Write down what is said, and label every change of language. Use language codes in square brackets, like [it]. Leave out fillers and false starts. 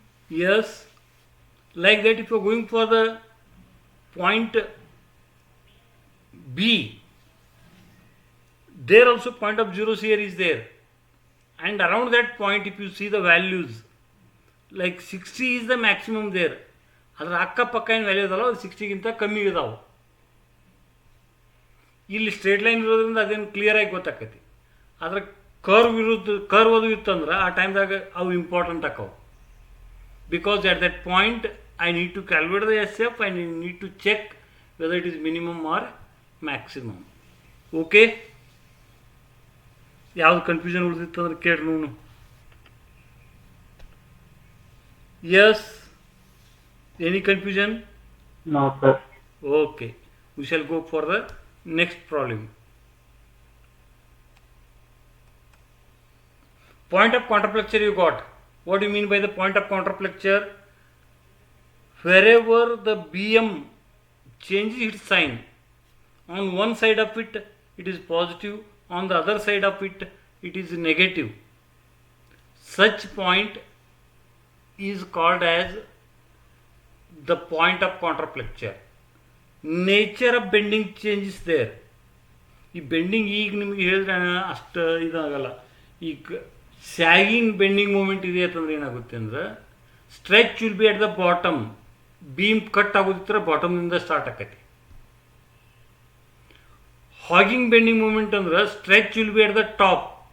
[en] Yes, like that if you are going for the point B, there also point of zeros here is there, and around that point if you see the values like 60 is the maximum there. [kn] ಅದರ ಅಕ್ಕಪಕ್ಕ ಏನು value ಇದಲ್ಲ ಅದು 60ಗಿಂತ ಕಮ್ಮಿ ಇದಾವೆ. ಇಲ್ಲಿ straight line ಇರೋದ್ರಿಂದ ಅದೇನು ಕ್ಲಿಯರಾಗಿ ಗೊತ್ತಾಕೈತಿ. ಆದರೆ ಕರ್ವ್ ಅದು ಇತ್ತಂದ್ರೆ ಆ ಟೈಮ್ದಾಗ ಅವು important ಆಕವು. [en] Because at that point I need to calculate the SF and I need to check whether it is minimum or maximum. Okay? [kn] ಯಾವ್ದು ಕನ್ಫ್ಯೂಷನ್ ಉಳಿದಿತ್ತು ಅಂದ್ರೆ ಕೇಳಿ ನೋಡು. [en] Yes? Any confusion? No, sir. Okay. We shall go for the next problem. Point of counterflexure you got. What do you mean by the point of counterflexure? Wherever the BM changes its sign, on one side of it, it is positive, on the other side of it, it is negative. Such point is called as the point of counterflexure. Nature of bending changes there. [kn] ಈ bending ಈಗ ನಿಮಗೆ ಹೇಳಿದ್ರೆ ಅಷ್ಟು ಇದಾಗಲ್ಲ. ಈಗ sagging bending moment ಇದೆ ಅಂತಂದ್ರೆ ಏನಾಗುತ್ತೆ ಅಂದ್ರೆ [en] Stretch will be at the bottom. [kn] Beam cut ಆಗೋದಿದ್ರೆ ಬಾಟಮ್ನಿಂದ start ಆಕೈತಿ. [en] Hogging bending moment ಅಂದ್ರೆ stretch will be at the top.